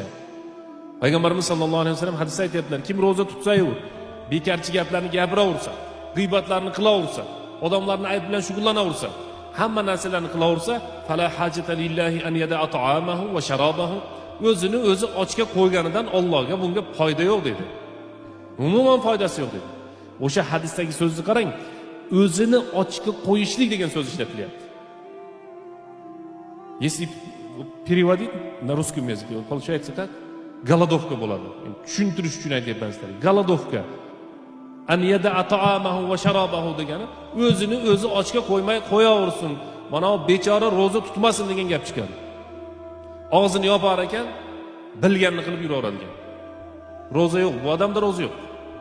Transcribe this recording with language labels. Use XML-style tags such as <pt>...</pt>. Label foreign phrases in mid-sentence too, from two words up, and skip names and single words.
<uz>Payg'ambarimiz</uz> <ar>صلى الله عليه وسلم</ar> <uz>hadisda aytibdilar, kim roza tutsa-yu, bekarchi gaplarni gapiraversa, g'iybatlarni qilaversa, odamlarni ayb bilan shug'ullanaversa, hamma narsalarni qilaversa,</uz> <ar>فلا حاجة لله أن يدع طعامه وشرابه.</ar> <uz>O'zini o'zi ochga qo'yganidan Allohga bunga foyda yo'q dedi. Umuman foydasi yo'q dedi. O'sha hadisdagi so'zni qarang, o'zini ochga qo'yishlik degan so'z ishlatilyapti.</uz> <ru>Если переводить на русском языке, получается как?</ru> <uz>Голодовка bo'ladi. Tushuntirish uchun aytyapman sizlarga. Голодовка.</uz> <ar>أن يدع طعامه وشرابه</ar> <uz>degani o'zini o'zi ochga qo'ymay qo'yaversin. Mana bu bechora roza tutmasin degan gap chiqadi. Og'zini yopar ekan, bilganini qilib yuraveradigan. Roza yo'q, bu odamda roza yo'q.</uz>